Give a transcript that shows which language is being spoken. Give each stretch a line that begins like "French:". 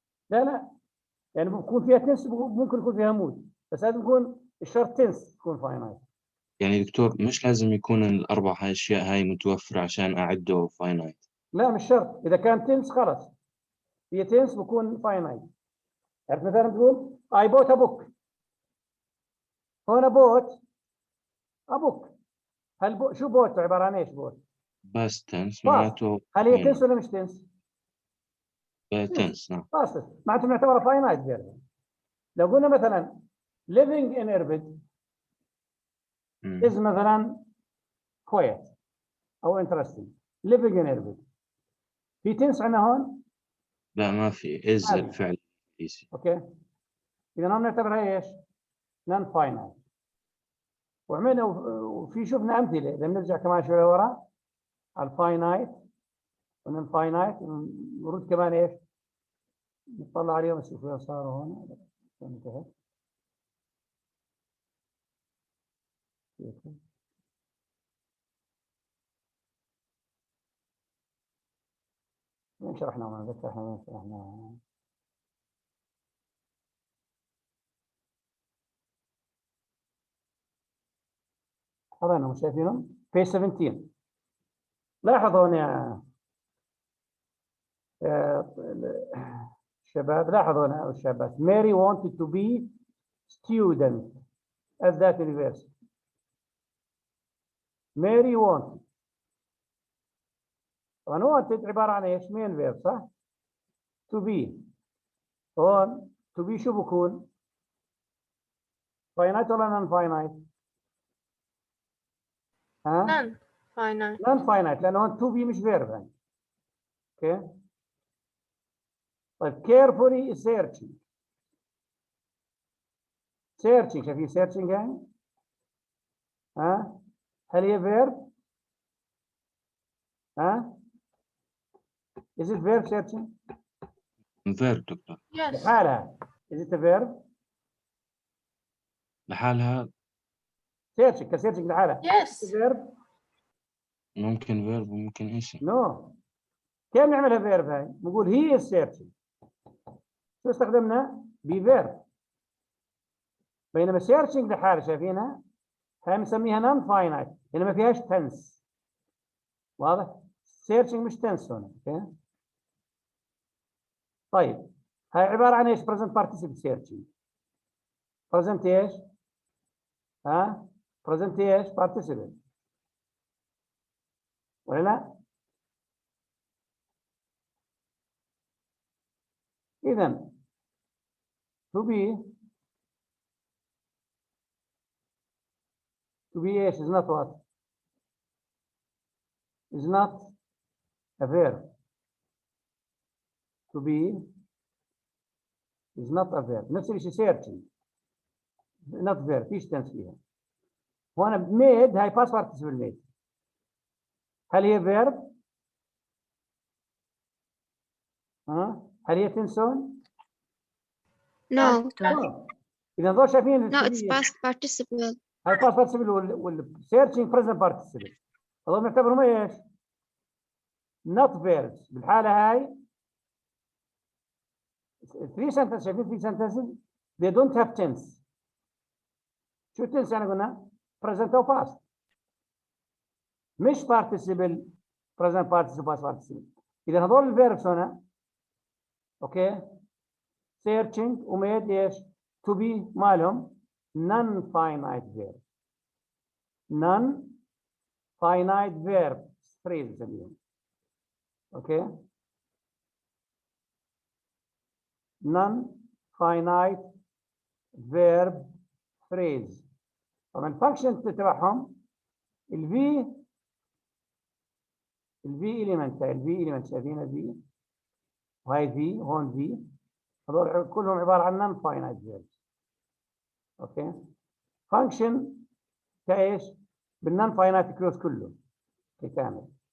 Arabic: لا يعني بكون فيها تنس، ممكن يكون فيها مود، بس لازم يكون الشرط تنس تكون فاينايت. يعني دكتور مش لازم يكون الأربع أشياء هاي متوفرة عشان أعده فاينايت؟ لا مش شرط. إذا كان تنس خلاص هي تنس بكون فاينايت. يعني مثلا تقول
English: I bought a book. هنا bought a book.
Arabic: هل شو بوت عبارة عن إيش بوت؟ بس تنس
English: Past.
Arabic: معناته هل هي تنس ولا مش تنس؟ تنس. نعم. باست معناته نعتبرها فاينايت فيرب. لو قلنا مثلا
English: living in Irbid is مثلا quiet أو interesting. living in Irbid
Arabic: في تنس عندنا هون؟ لا ما في إز الفعل الرئيسي. اوكي. اذا هون نعتبرها ايش؟ نون فاينايت. وعملنا وفي شفنا امثله اذا بنرجع كمان شوي لورا على الفاينايت والنون فاينايت نرد كمان ايش؟ نطلع عليهم نشوف وين صاروا هون. انتهت. وين شرحناهم؟ انا ذكر احنا وين شرحناهم. هذا مش شايفينهم؟ في 17 لاحظوا هنا يا الشباب، لاحظوا هنا الشباب.
English: Mary wanted to be student at that university. Mary wanted.
Arabic: طبعا
English: wanted
Arabic: عبارة عن ايش؟ مين فيرب صح؟ to be. هون to be شو بكون؟
English: finite ولا non finite؟ non finite. non finite
Arabic: لأنه هون
English: to be
Arabic: مش فيرب يعني. اوكي. طيب
English: carefully searching. searching
Arabic: شايفين
English: searching
Arabic: يعني؟ هل هي فيرب؟
English: is it verb searching؟
Arabic: فيرب دكتور.
English: Yes.
Arabic: لحالها.
English: is it a verb؟
Arabic: لحالها. searching كsearching لحالها.
English: Yes. verb؟
Arabic: ممكن فيرب وممكن اسم.
English: no.
Arabic: كيف نعملها فيرب هاي؟ نقول
English: he is searching.
Arabic: شو استخدمنا؟ بفيرب. بينما searching لحالها شايفينها؟ هاي بنسميها
English: non finite
Arabic: لأن ما فيهاش tense. واضح؟ searching مش tense هنا. اوكي؟ طيب هاي عبارة عن ايش؟
English: present participle searching.
Arabic: present ايش؟ ها؟ present ايش؟ participle ولا لا؟ إذا to be ايش
English: is not what? Is not a verb. To be is not a verb.
Arabic: نفس الشيء
English: searching not verb
Arabic: فيش tense فيها. هنا
English: made هاي past participle made.
Arabic: هل هي verb؟ ها؟ هل هي تنسون؟
English: No.
Arabic: إذا ضل شايفين
English: No, it's past participle. هاي past participle searching present participle.
Arabic: هذول نعتبرهم ايش؟ not verbs. بالحالة هاي
English: 3 sentences شايفين 3 sentences they don't have tense.
Arabic: شو tense يعني قلنا؟
English: present أو past. مش participle present participle past participle.
Arabic: إذا هذول الverbs هنا اوكي searching وميد ايش؟ to be مالهم
English: non-finite verb. non-finite verb phrase نسميهم. Okay non-finite verb phrase.
Arabic: طبعا الفانكشن تبعهم الفي element شايفين الفي وهي في هون في هذول كلهم عباره عن non-finite verbs. اوكي فانكشن كايش؟ بال
English: non-finite clause
Arabic: كله كامل.